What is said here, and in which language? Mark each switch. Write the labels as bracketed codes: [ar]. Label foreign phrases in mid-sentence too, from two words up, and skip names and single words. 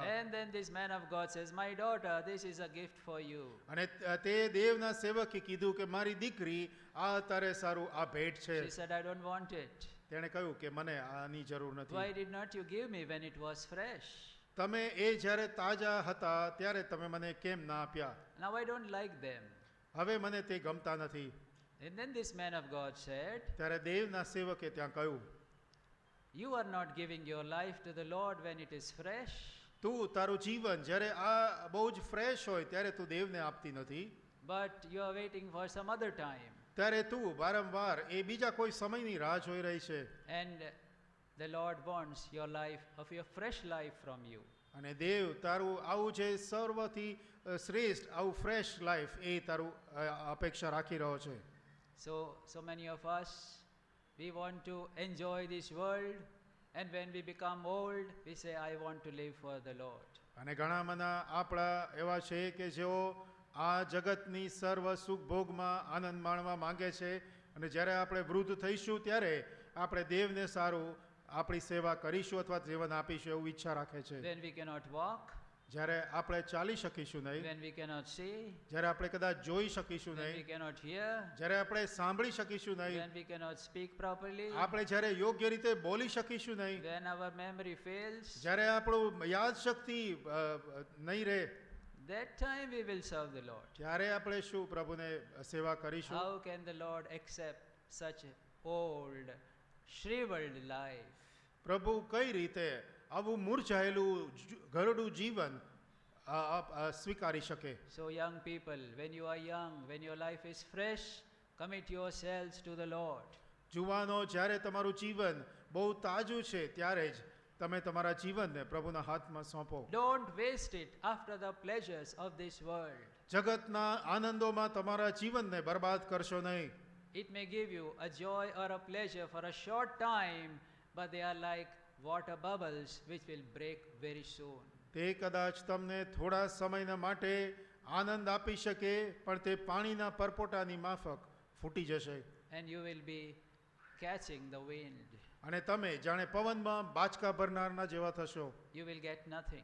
[en] And then this man of God says, my daughter, this is a gift for you. [gu] અને તે દેવના સેવકે કીધું કે મારી દીકરી આ તારે સારું આ ભેટ છે. [en] She said, I don't want it. [gu] તેણે કહ્યું કે મને આની જરૂર નથી. [en] Why did not you give me when it was fresh? [gu] તમે એ જ્યારે તાજા હતા ત્યારે તમે મને કેમ ના આપ્યા? [en] Now I don't like them. [gu] હવે મને તે ગમતા નથી. [en] And then this man of God said, [gu] ત્યારે દેવના સેવકે ત્યાં કહ્યું, [en] you are not giving your life to the Lord when it is fresh. [gu] તું તારું જીવન જ્યારે આ બહુ જ ફ્રેશ હોય ત્યારે તું દેવને આપતી નથી, [en] But you are waiting for some other time. [gu] ત્યારે તું વારંવાર એ બીજા કોઈ સમયની રાહ જોઈ રહી છે. [en] And the Lord wants your life, of your fresh life from you. [gu] અને દેવ તારું આવું જે સર્વથી શ્રેષ્ઠ આવું [en] fresh life [gu] એ તારું અપેક્ષા રાખી રહ્યો છે. [en] So many of us, we want to enjoy this world, and when we become old, we say, I want to live for the Lord. [gu] અને ઘણા મના આપણા એવા છે કે જેઓ આ જગતની સર્વ સુખ ભોગમાં આનંદ માણવા માંગે છે, અને જ્યારે આપણે વૃદ્ધ થઈશું ત્યારે આપણે દેવને સારું આપણી સેવા કરીશું અથવા જીવન આપીશું એવું ઈચ્છા રાખે છે. [en] When we cannot walk, [gu] જ્યારે આપણે ચાલી શકીશું નહીં, [en] when we cannot see, [gu] જ્યારે આપણે કદાચ જોઈ શકીશું [en] when we [gu] નહીં, [en] cannot hear, [gu] જ્યારે આપણે સાંભળી શકીશું નહીં, [en] when we cannot speak properly, [gu] આપણે જ્યારે યોગ્ય રીતે બોલી શકીશું નહીં, [en] when our memory fails, [gu] જ્યારે આપણું યાદ શક્તિ નહીં રહે, [en] that time we will serve the Lord. [gu] ત્યારે આપણે શું પ્રભુને સેવા કરીશું? [en] How can the Lord accept such old, shriveled life? [gu] પ્રભુ કઈ રીતે આવું મુરઝાયેલું ઘરડું જીવન સ્વીકારી શકે? [en] So young people, when you are young, when your life is fresh, commit yourselves to the Lord. [gu] જુવાનો, જ્યારે તમારું જીવન બહુ તાજું છે ત્યારે જ તમે તમારા જીવનને પ્રભુના હાથમાં સોંપો. [en] Don't waste it after the pleasures of this world. [gu] જગતના આનંદોમાં તમારા જીવનને બરબાદ કરશો નહીં. [en] It may give you a joy or a pleasure for a short time, but they are like water bubbles which will break very soon. [gu] તે કદાચ તમને થોડા સમયના માટે આનંદ આપી શકે, પણ તે પાણીના પરપોટાની માફક ફૂટી જશે. [en] And you will be catching the wind. [gu] અને તમે જાણે પવનમાં બાચકા ભરનારના જેવા થશો. [en] You will get nothing.